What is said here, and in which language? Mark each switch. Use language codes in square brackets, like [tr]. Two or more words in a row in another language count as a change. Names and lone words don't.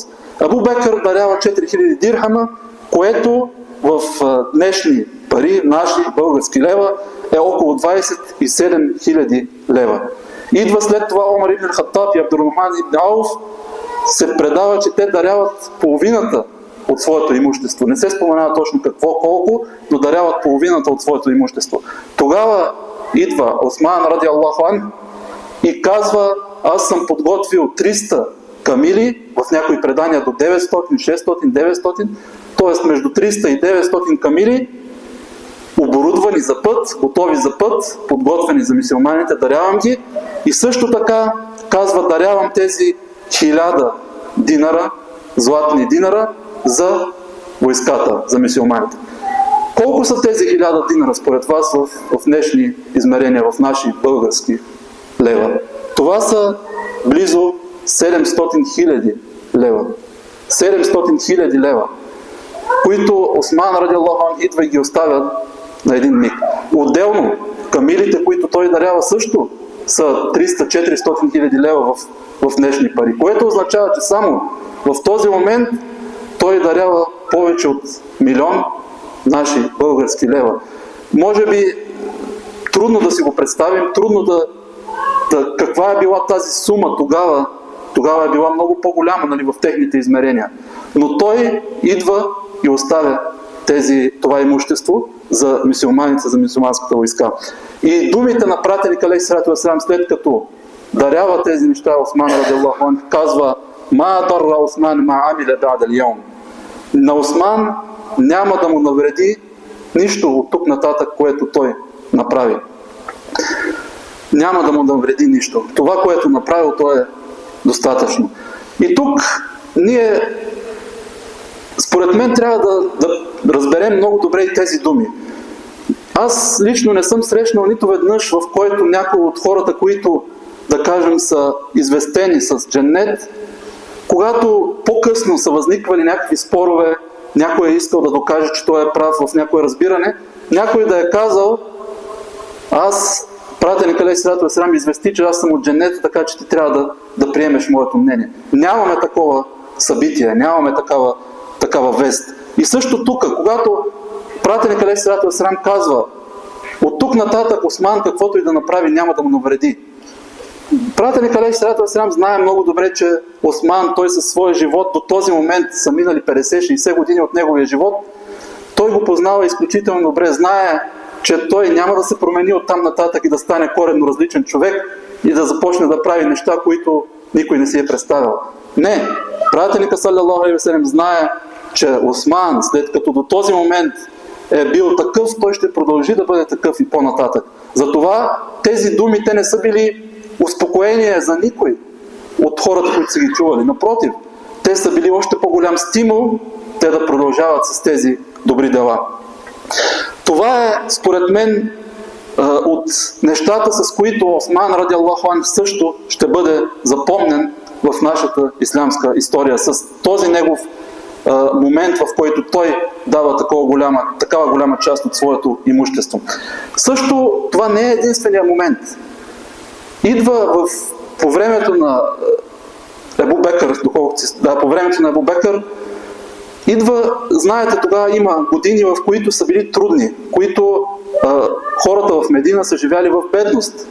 [bg] Абу Бекър дарява 4000 дирхама, което в днешни пари, наши български лева, е около 27 000 лева. Идва след това Омар ибн Хаттаб и Абдурахман ибн Ауф, се предава, че те даряват половината от своето имущество. Не се споменава точно колко, но даряват половината от своето имущество. Тогава идва Осман, [ar] رضي الله عنه, [bg] и казва: аз съм подготвил 300 камили, в някои предания до 900, 600, 900, т.е. между 300 и 900 камили, оборудвани за път, готови за път, подготвени за мюсюлманите, дарявам ги. И също така казва: дарявам тези 1000 динара, златни динара, за войската, за мюсюлманите. Колко са тези 1000 динара според вас в днешни измерения, в наши български лева? Това са близо 700 000 лева. 700 000 лева, които Осман, [ar] رضي الله عنه, [bg] идва и ги оставя на един миг. Отделно, камилите, които той дарява, също са 300-400 хиляди лева в днешни пари, което означава, че само в този момент той дарява повече от 1 000 000 наши български лева. Може би трудно да си го представим, трудно каква е била тази сума тогава. Тогава е била много по-голяма, нали, в техните измерения. Но той идва и оставя това имущество за мюсюлманите, за мюсюлманската войска. И думите на пратеника [ar] عليه الصلاة والسلام, [bg] след като дарява тези неща, Осман [ar] رضي الله عنه [bg] казва: [ar] ما ضر عثمان ما عمل بعد اليوم. [bg] На Осман няма да му навреди нищо от тук нататък, което той направи. Няма да му навреди нищо. Това, което направил, то е достатъчно. И тук ние, според мен, трябва да разберем много добре и тези думи. Аз лично не съм срещнал нито веднъж, в който някой от хората, които, да кажем, са известени с дженнет, когато по-късно са възниквали някакви спорове, някой е искал да докаже, че той е прав в някое разбиране, някой да е казал: аз, пратеник [ar] عليه الصلاة والسلام, [bg] извести, че аз съм от дженнета, така че ти трябва да приемеш моето мнение. Нямаме такова събитие, нямаме такава вест. И също тук, когато пратеник [ar] عليه الصلاة والسلام [bg] казва: от тук нататък Осман каквото и да направи няма да му навреди. Пратеник [ar] عليه الصلاة والسلام [bg] знае много добре, че Осман, той със своя живот до този момент са минали 50-60 години от неговия живот. Той го познава изключително добре, знае, че той няма да се промени от там нататък и да стане коренно различен човек и да започне да прави неща, които никой не си е представил. Не, пратеника [ar] صلى الله عليه وسلم [bg] знае, че Осман, след като до този момент е бил такъв, той ще продължи да бъде такъв и по-нататък. Затова тези думи, те не са били успокоение за никой от хората, които са ги чували. Напротив, те са били още по-голям стимул те да продължават с тези добри дела. Това е, според мен, от нещата, с които Осман [ar] رضي الله عنه [bg] също ще бъде запомнен в нашата ислямска история, с този негов момент, в който той дава такава голяма част от своето имущество. Също това не е единствения момент. Идва по времето на Абу Бекър, по времето на Абу Бекър, знаете, тогава има години, в които са били трудни, които хората в Медина са живяли в бедност.